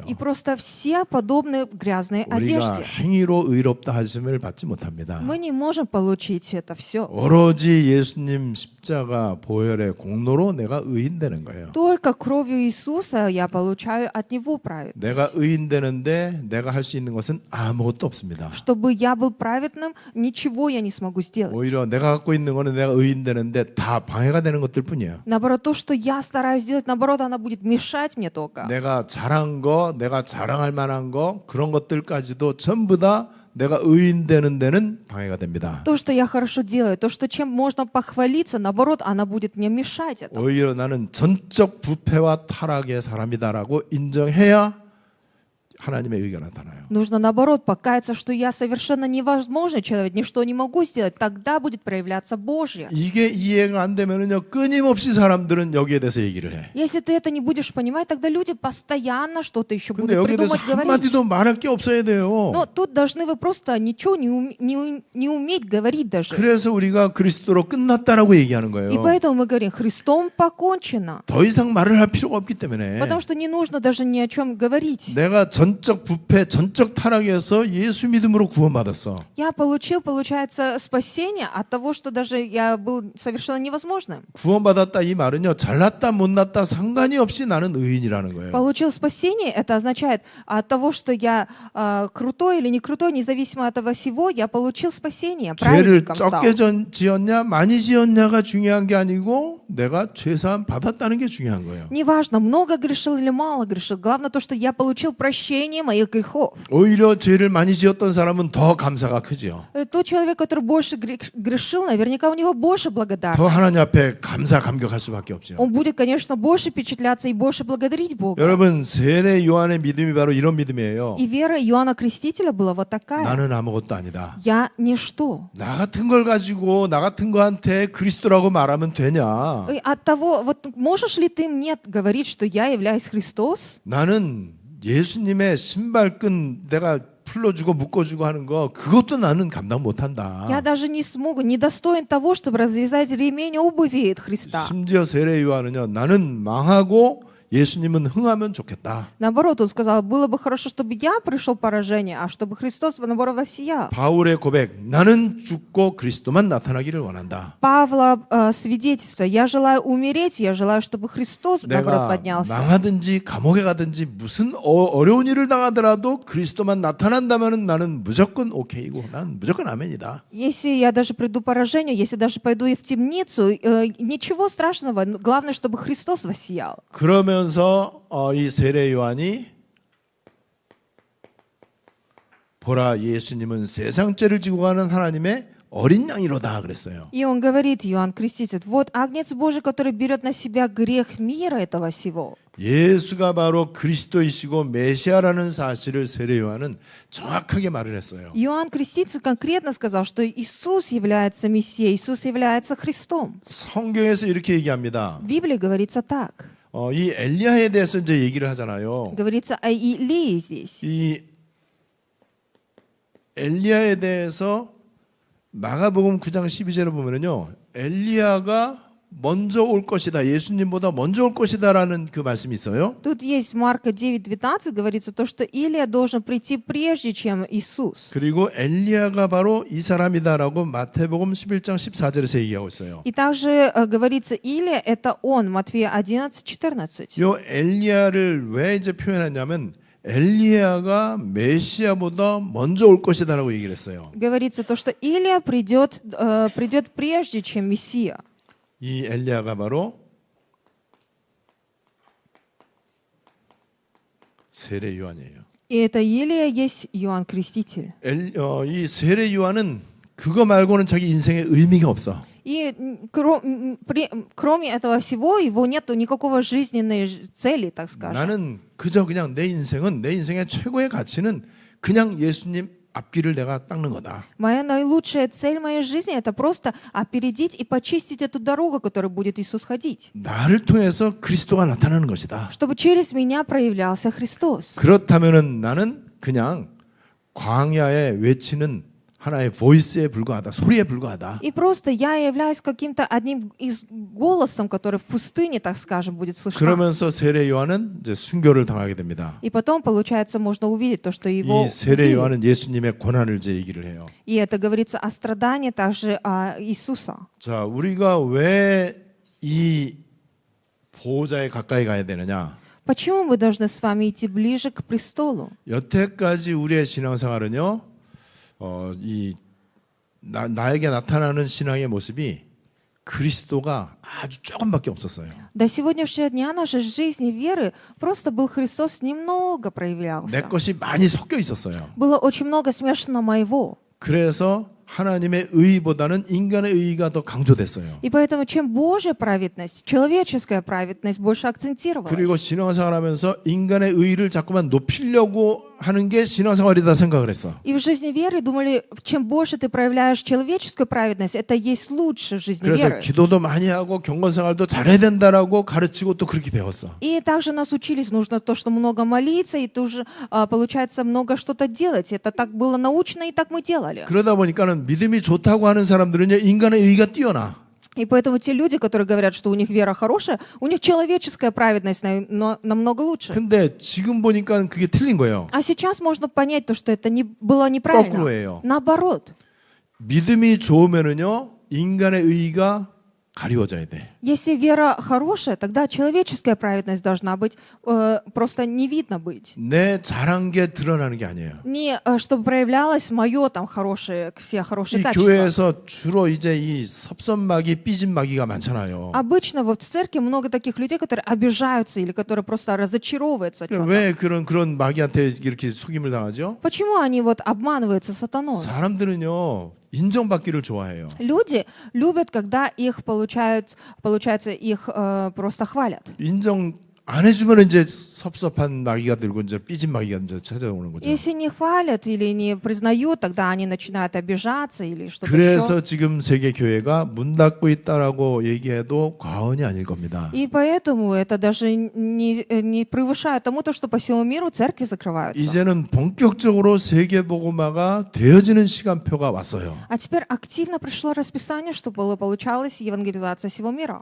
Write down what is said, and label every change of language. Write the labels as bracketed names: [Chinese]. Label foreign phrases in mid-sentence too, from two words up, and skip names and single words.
[Russian] И просто все подобны грязной 우리가 одежде. [Korean] 행위로 의롭다 하심을 받지 못합니다. [Russian] Мы не можем получить это все. [Korean] 오로지 예수님 십자가 보혈의 공로로 내가 의인 되는 거예요. [Russian] Только кровью Иисуса я получаю от Него праведность. [Korean] 내가 의인 되는데 내가 할 수 있는 것은 아무것도 없습니다. [Russian] Чтобы я был праведным, ничего я не смогу сделать. [Korean] 오히려 내가 갖고 있는 거는 내가 의인 되는데 다 방해가 되는 것들 뿐이에요. [Russian] Наоборот, то, что я стараюсь сделать, наоборот, она будет мешать мне только. [Korean] 내가 잘한 거, 내가 자랑할 만한 거, 그런 것들까지도 전부 다 내가 의인 되는 데는 방해가 됩니다. [Russian] То, что я хорошо делаю, то, что чем можно похвалиться, наоборот, она будет мне мешать этому. [Korean] 오히려 나는 전적 부패와 타락의 사람이다라고 인정해야 하나님의 의가 나타나요. [Russian] Нужно, наоборот, покаяться, что я совершенно невозможный человек, ничто не могу сделать. Тогда будет проявляться Божье. [Korean] 이게 이해가 안 되면은요 끊임없이 사람들은 여기에 대해서 얘기를 해. [Russian] Если ты это не будешь понимать, тогда люди постоянно что-то еще 근데 будут [Korean] 여기에 대해서 [Russian] придумать, говорить. [Korean] 한마디도 말할 게 없어야 돼요. [Russian] Но тут должны вы просто ничего не уметь говорить даже. [Korean] 그래서 우리가 그리스도로 끝났다라고 얘기하는 И 거예요. [Russian] поэтому мы говорим, Христом покончено. [Korean] 더 이상 말을 할 필요가 없기 때문에 [Russian] Потому что не нужно даже ни о чем говорить. [Korean] 내가 전적 부패, 전적 타락에서 예수 믿음으로 구원받았어. [Russian] Я получил, получается, спасение от того, что даже я был совершенно невозможным. [Korean] 구원받았다 이 말은요 잘났다 못났다 상관이 없이 나는 의인이라는 거예요. [Russian] Получил спасение, это означает от того, что я крутой или не крутой, независимо от этого всего, я получил спасение, 죄를 праведником стал. [Korean] 적게 지었냐 많이 지었냐가 중요한 게 아니고 내가 죄사함 받았다는 게 중요한 거예요. [Russian] Неважно, много грешил или мало грешил, главное то, что я получил прощение моих грехов. [Korean] 오히려 죄를 많이 지었던 사람은 더 감사가 크죠. [Russian] Тот человек, который больше грешил, наверняка у него больше 더 благодарности. [Korean] 하나님 앞에 감격할 수밖에 없죠. [Russian] Он будет, конечно, больше впечатляться и больше благодарить Бога. [Korean] 여러분 세례 요한의 믿음이 바로 이런 믿음이에요. [Russian] И вера Иоанна Крестителя была вот такая. [Korean] 나는 아무것도 아니다. [Russian] Я ничто. [Korean] 나 같은 걸 가지고 나 같은 거한테 그리스도라고 말하면 되냐? [Russian] И от того, вот можешь ли ты мне говорить, что я являюсь Христос? [Korean] 나는 예수님의 신발끈 내가 풀어주고 묶어주고 하는 거 그것도 나는 감당 못한다. [Russian] Я даже не смогу, не достоин того, чтобы развязать ремень обуви от Христа. [Korean] 심지어 세례 요한은요 나는 망하고 예수님은 흥하면 좋겠다. [Russian] Наоборот, он сказал, было бы хорошо, чтобы я пришел поражение, а чтобы Христос, наоборот, воссиял. [Korean] 바울의 고백 나는 죽고 그리스도만 나타나기를 원한다. [Russian] Павла свидетельство, я желаю умереть, я желаю, чтобы Христос, наоборот, 내가 поднялся. [Korean] 망하든지 감옥에 가든지 무슨 어려운 일을 당하더라도 그리스도만 나타난다면은 나는 무조건 오케이고 난 무조건 아멘이다. [Russian] Если я даже приду поражению, если даже пойду и в темницу, ничего страшного, главное, чтобы Христос воссиял. [Korean] 그러면서 이 세례 요한이 보라 예수님은 세상 죄를 지고 가는 하나님의 어린 양이로다 그랬어요. [Russian] И он говорит, Иоанн Креститель, вот Агнец Божий, который берет на себя грех мира этого всего. [Korean] 예수가 바로 그리스도이시고 메시아라는 사실을 세례 요한은 정확하게 말을 했어요. [Russian] Иоанн Креститель конкретно сказал, что Иисус является Мессией, Иисус является Христом. [Korean] 성경에서 이렇게 얘기합니다. [Russian] В Библии говорится так. [Korean] 이 엘리야에 대해서 이제 얘기를 하잖아요. [Russian] Говорится о Илии здесь. [Korean] 이 엘리야에 대해서 마가복음 9장 12절에 보면은요. 엘리야가 먼저 올 것이다. 예수님보다 먼저 올 것이다라는 그 말씀이 있어요. [Russian] Тут есть Марка 9:12 говорится то, что Илия должен прийти прежде, чем Иисус. [Korean] 그리고 엘리야가 바로 이 사람이다라고 마태복음 11장 14절에서 얘기하고 있어요. [Russian] И также говорится, Илия это он, Матфея 11:14. [Korean] 요 엘리야를 왜 이제 표현하냐면 엘리야가 메시아보다 먼저 올 것이다라고 얘기를 했어요. [Russian] Говорится то, что Илия придет прежде, чем Мессия. [Korean] 이 엘리야가 바로 세례 요한이에요. [Russian] И это Илия есть Иоанн Креститель. [Korean] 이 세례 요한은 그거 말고는 자기 인생에 의미가 없어. [Russian] И кроме этого всего, его нету никакого жизненной цели, так скажем. [Korean] 나는 그저 그냥 내 인생의 최고의 가치는 그냥 예수님 앞길을 내가 닦는 거다. [Russian] Моя наилучшая цель моей жизни это просто опередить и почистить эту дорогу, которой будет Иисус ходить, [Korean] 나를 통해서 그리스도가 나타나는 것이다. [Russian] чтобы через меня проявлялся Христос. [Korean] 그렇다면은 나는 그냥 광야에 외치는 하나의 보이스에 불과하다. 소리에 불과하다. [Russian] И просто я являюсь каким-то одним из голосом, который в пустыне, так скажем, будет слышно. [Korean] 그러면서 세례 요한은 이제 순교를 당하게 됩니다. [Russian] И потом, получается, можно увидеть то, что его [Korean] 이 세례 [Russian] убили. [Korean] 요한은 예수님의 고난을 이제 얘기를 해요. [Russian] И это говорится о страдании также Иисуса. [Korean] 자, 우리가 왜 이 보호자에 가까이 가야 되느냐? [Russian] Почему мы должны с вами идти ближе к престолу? [Korean] 여태까지 우리의 신앙생활은요, 나에게 나타나는 신앙의 모습이 그리스도가 아주 조금밖에 없었어요. [Russian] До сегодняшнего дня нашей жизни веры просто был Христос немного 내 проявлялся. [Korean] 것이 많이 섞여 있었어요. [Russian] Было очень много смешанного моего. [Korean] 그래서 하나님의 의보다는 인간의 의가 더 강조됐어요. [Russian] И поэтому чем Божья праведность, человеческая праведность больше 그리고 акцентировалась. [Korean] 신앙생활하면서 인간의 의를 자꾸만 높이려고 하는 게 신앙생활이다 생각을 했어. [Russian] И в жизни веры думали, чем больше ты проявляешь человеческую праведность, это есть лучше в жизни 그래서 веры. [Korean] 기도도 많이 하고 경건생활도 잘해야 된다라고 가르치고 또 그렇게 배웠어. [Russian] И также нас учились, нужно то, что много молиться, и тоже, получается, много что-то делать. Это так было научно, и так мы делали. [Korean] 그러다 보니까는 믿음이 좋다고 하는 사람들은요, 인간의 의가 뛰어나. [Russian] И поэтому те люди, которые говорят, что у них вера хорошая, у них человеческая праведность намного лучше. [Korean] 근데 지금 보니까 그게 틀린 거예요. [Russian] А сейчас можно понять то, что это было неправильно. [Korean] 거꾸로예요. [Russian] Наоборот. [Korean] 믿음이 좋으면은요, 인간의 의가 가리워져야 돼. [Russian] Если вера хорошая, тогда человеческая праведность должна быть, просто не видно быть. [Korean] 내 잘한 게 드러나는 게 아니에요. [Russian] Не чтобы проявлялось мое там хорошее, все хорошие 이 качества. [Korean] 교회에서 주로 이제 이 섭섭마귀, 삐진마귀가 많잖아요. [Russian] Обычно вот в церкви много таких людей, которые обижаются или которые просто разочаровываются. в чём-то. [Korean] 왜 그런 마귀한테 이렇게 속임을 당하죠? [Russian] Почему они вот обманываются сатаной? [Korean] 사람들은요, 인정받기를 좋아해요. [Russian] Люди любят, когда их получается, их просто хвалят. [Korean] 인정 안 해주면 이제 섭섭한 마귀가 들고 이제 삐진 마귀가 이제 찾아오는 거죠. [Russian] Если не хвалят или не признают, тогда они начинают обижаться или что-то 그래서 еще. [Korean] 지금 세계 교회가 문 닫고 있다라고 얘기해도 과언이 아닐 겁니다. [Russian] И поэтому это даже не превышает тому, то, что по всему миру церкви закрываются. [Korean] 이제는 본격적으로 세계 복음화가 되어지는 시간표가 왔어요. [Russian] А теперь активно пришло расписание, чтобы получалась евангелизация всего мира.